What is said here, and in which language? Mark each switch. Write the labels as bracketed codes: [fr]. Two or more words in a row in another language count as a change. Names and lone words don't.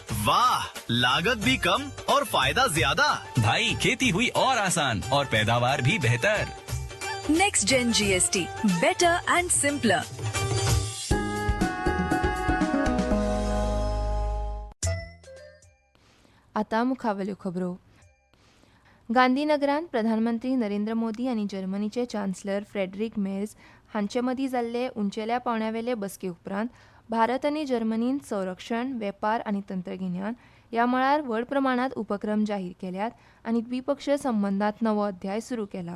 [hi] वाह, लागत भी कम और फायदा ज्यादा। भाई खेती हुई और आसान और पैदावार भी बेहतर। [en] next gen GST, better and simpler. [kok] आता मुखावल्यो खबरो. गांधीनगरांत प्रधानमंत्री नरेंद्र मोदी आनी जर्मनीचे चान्सलर फ्रेडरिक मेर्ज हांचे मदीं जाल्ले उंचेल्या पावंड्यावेले बसके उपरांत भारत आनी जर्मनीन संरक्षण, वेपार आनी तंत्रगिन्यान ह्या मळार व्हड प्रमाणांत उपक्रम जाहीर केल्यात आनी द्विपक्षीय संबंदांत नवो अध्याय सुरू केला.